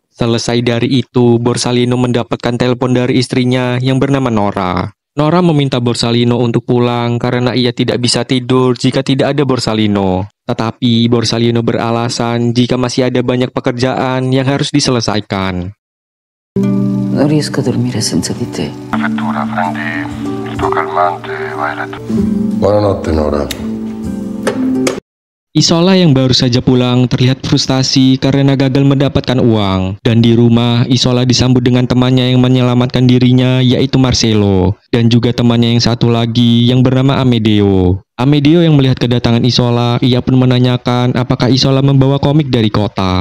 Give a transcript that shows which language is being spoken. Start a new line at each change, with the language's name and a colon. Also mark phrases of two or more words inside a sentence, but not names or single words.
Indonesian: Selesai dari itu, Borsalino mendapatkan telepon dari istrinya yang bernama Nora. Nora meminta Borsalino untuk pulang karena ia tidak bisa tidur jika tidak ada Borsalino. Tetapi Borsalino beralasan jika masih ada banyak pekerjaan yang harus diselesaikan.
Italian: Non riesco a dormire senza di te. Prefettura, prendi il tuo calmante e vai a letto. Buonanotte, Nora.
Indonesian: Isola yang baru saja pulang terlihat frustasi karena gagal mendapatkan uang. Dan di rumah, Isola disambut dengan temannya yang menyelamatkan dirinya, yaitu Marcello. Dan juga temannya yang satu lagi yang bernama Amedeo. Amedeo yang melihat kedatangan Isola, ia pun menanyakan apakah Isola membawa komik dari kota.